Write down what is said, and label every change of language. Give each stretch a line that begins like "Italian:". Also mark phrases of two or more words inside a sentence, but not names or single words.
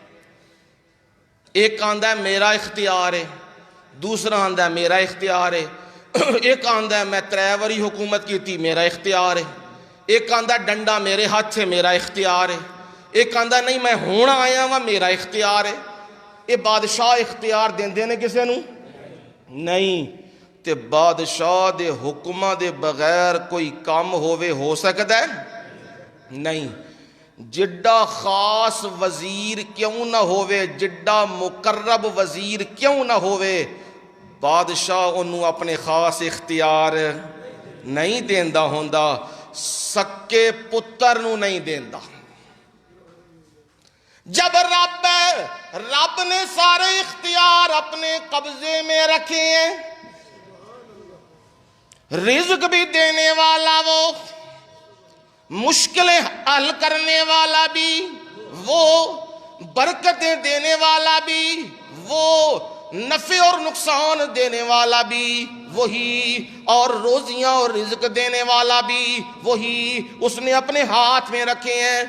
Punjabi: ایک آندہ ہے میرا اختیار ہے، دوسرا آندہ ہے میرا اختیار ہے، ایک آندہ ہے میں 3 واری حکومت کی تھی میرا اختیار ہے، ایک آندہ ڈنڈا میرے ہاتھ ہے میرا اختیار ہے، ایک آندہ نہیں میں ہونا آیا ہوا میرا اختیار ہے۔ یہ بادشاہ اختیار دیندے نے کسے نو نہیں، تے بادشاہ دے حکمہ دے بغیر کوئی کام ہووے ہو سکتا ہے نہیں۔ جڈا خاص وزیر کیوں نہ ہووے، جڈا مقرب وزیر کیوں نہ ہووے، بادشاہ انہوں اپنے خاص اختیار نہیں دیندا ہوندا، سکے پتر نو نہیں دیندا۔
Urdu: جب رب نے سارے اختیار اپنے قبضے میں رکھے ہیں، رزق بھی دینے والا وہ، مشکلیں حل کرنے والا بھی وہ، برکتیں دینے والا بھی وہ، نفع اور نقصان دینے والا بھی وہی، اور روزیاں اور رزق دینے والا بھی وہی، اس نے اپنے ہاتھ میں رکھے ہیں۔